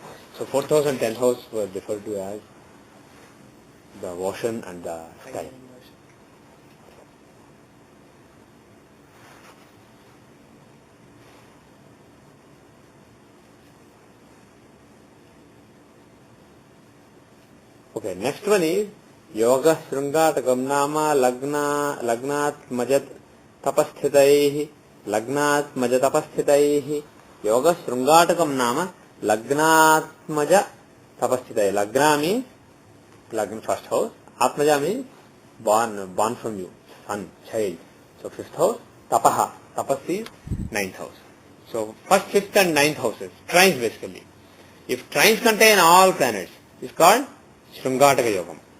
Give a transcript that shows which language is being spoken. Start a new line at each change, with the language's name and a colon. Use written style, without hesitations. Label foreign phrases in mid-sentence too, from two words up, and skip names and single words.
English: So 4th house and 10th house were referred to as the ocean and the sky. Okay, next one is
Sanskrit: Yoga Srungatakam Nama Lagnat Majat Tapasthitaihi Lagnat Majat Tapasthitaihi Yoga Srungatakam Nama Lagnat Maja Tapasthitaihi.
English: Lagna means Lagna first house. Atmaja means born from you, son, child. So 5th house. Tapaha. Tapas is 9th house. So first, 5th and 9th houses. Trines basically. If trines contain all planets, it's called Srungataka Yogam.